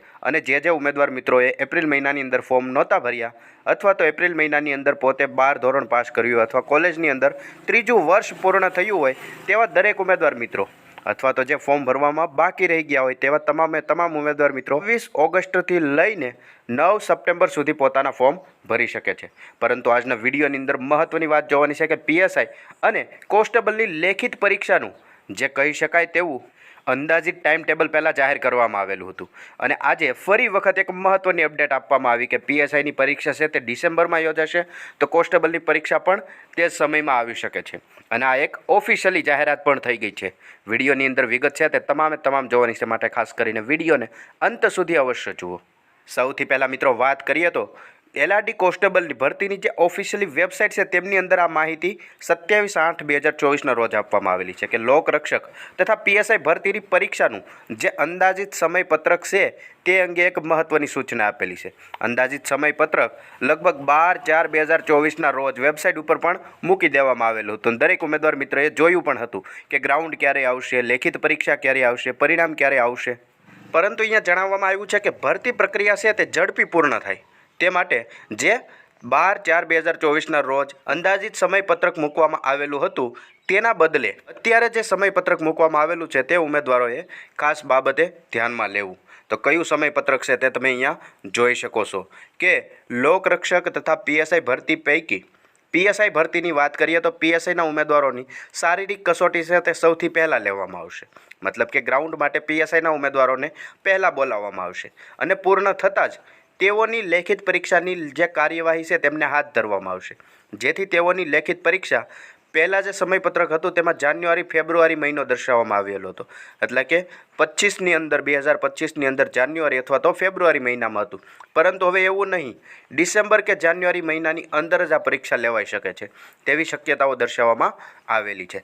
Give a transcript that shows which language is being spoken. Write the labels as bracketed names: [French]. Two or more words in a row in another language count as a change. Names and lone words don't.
[Gujarati] અને જે ઉમેદવાર મિત્રોએ એપ્રિલ મહિનાની અંદર ફોર્મ નહોતા ભર્યા અથવા તો એપ્રિલ મહિનાની અંદર પોતે 12 ધોરણ પાસ કર્યું અથવા કોલેજની અંદર ત્રીજું વર્ષ પૂર્ણ થયું હોય તેવા દરેક ઉમેદવાર મિત્રો અથવા તો જે ફોર્મ ભરવામાં બાકી રહી ગયા હોય તેવા તમામે તમામ ઉમેદવાર મિત્રો 20 ઓગસ્ટથી લઈને 9 સપ્ટેમ્બર સુધી પોતાના ફોર્મ ભરી શકે છે। પરંતુ આજના વિડિયોની અંદર મહત્વની વાત જોવાની છે કે પીએસઆઈ અને કોન્સ્ટેબલની લેખિત પરીક્ષાનું જે કહી શકાય તેવું અંદાજિત [English] time table [Gujarati] પહેલા જાહેર કરવામાં આવેલું હતું અને આજે ફરી વખત એક મહત્વની અપડેટ આપવામાં આવી કે પીએસઆઈની પરીક્ષા છે તે ડિસેમ્બરમાં યોજાશે તો કોન્સ્ટેબલની પરીક્ષા પણ તે સમયમાં આવી શકે છે અને આ એક ઓફિશિયલી જાહેરાત પણ થઈ ગઈ છે। વિડિયોની અંદર વિગત છે તે તમામે તમામ જોવાની છે, માટે ખાસ કરીને વિડિયોને અંત સુધી અવશ્ય જુઓ। સૌથી પહેલા મિત્રો વાત કરીએ તો એલઆરડી કોન્સ્ટેબલ ભરતીની જે [English] officially website [Gujarati] હૈ તેમની અંદર આ માહિતી 27/8/2024 રોજ આપવામાં આવેલી છે કે લોકરક્ષક તથા પીએસઆઈ ભરતીની પરીક્ષાનું જે અંદાજિત સમયપત્રક છે તે અંગે એક મહત્વની સૂચના આપેલી છે। અંદાજિત સમયપત્રક લગભગ 12/4/2024 ના રોજ વેબસાઇટ પર પણ મૂકી દેવામાં આવેલું હતું। દરેક ઉમેદવાર મિત્રોએ જોયું પણ હતું કે ગ્રાઉન્ડ ક્યારે આવશે, લેખિત પરીક્ષા ક્યારે આવશે, પરિણામ ક્યારે આવશે। પરંતુ અહીંયા જણાવવામાં આવ્યું છે કે ભરતી પ્રક્રિયા છે તે ઝડપી પૂર્ણ થાય તે માટે જે 12/4/2024 ના રોજ અંદાજિત સમયપત્રક મૂકવામાં આવેલું હતું તેના બદલે અત્યારે જે સમયપત્રક મૂકવામાં આવેલું છે તે ઉમેદવારોએ ખાસ બાબતે ધ્યાનમાં લેવું। તો કયું સમયપત્રક છે તે તમે અહીંયા જોઈ શકો છો કે લોકરક્ષક તથા પીએસઆઈ ભરતી પૈકી પીએસઆઈ ભરતીની વાત કરીએ તો પીએસઆઈના ઉમેદવારોની શારીરિક કસોટી છે તે સૌથી પહેલા લેવામાં આવશે। મતલબ કે ગ્રાઉન્ડ માટે પીએસઆઈના ઉમેદવારોને પહેલા બોલાવવામાં આવશે અને પૂર્ણ થતાં જ તેઓની લેખિત પરીક્ષાની જે કાર્યવાહી હૈ તેમને હાથ ધરવામાં આવશે, જેથી તેઓની લેખિત પરીક્ષા પહેલા જે સમયપત્રક હતું તેમાં જાન્યુઆરી ફેબ્રુઆરી મહિનો દર્શાવવામાં આવેલો હતો। એટલે કે 25 ની અંદર 2025 ની અંદર જાન્યુઆરી અથવા તો ફેબ્રુઆરી મહિનામાં હતું, પરંતુ હવે એવું નહીં, ડિસેમ્બર કે જાન્યુઆરી મહિનાની અંદર જ આ પરીક્ષા લેવાઈ શકે છે તેવી શક્યતાઓ દર્શાવવામાં આવેલી છે।